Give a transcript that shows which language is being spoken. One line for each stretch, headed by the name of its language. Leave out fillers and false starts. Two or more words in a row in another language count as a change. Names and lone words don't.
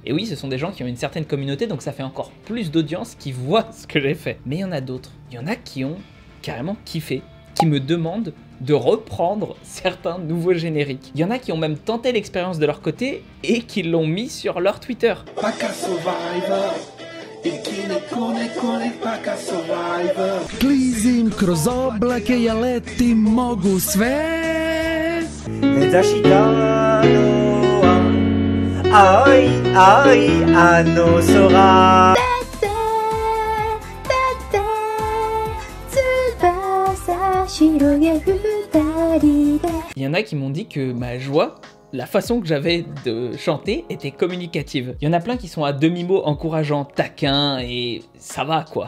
French: Et oui, ce sont des gens qui ont une certaine communauté, donc ça fait encore plus d'audience qui voient ce que j'ai fait. Mais il y en a d'autres. Il y en a qui ont carrément kiffé, qui me demandent de reprendre certains nouveaux génériques. Il y en a qui ont même tenté l'expérience de leur côté et qui l'ont mis sur leur Twitter.
Serbian: Klizim kroz oblake, ja letim, mogu sve.
Japanese: 目指したのは青い青いあの空。
French: Il y en a qui m'ont dit que ma joie, la façon que j'avais de chanter était communicative. Il y en a plein qui sont à demi-mot encourageants, taquins et ça va quoi.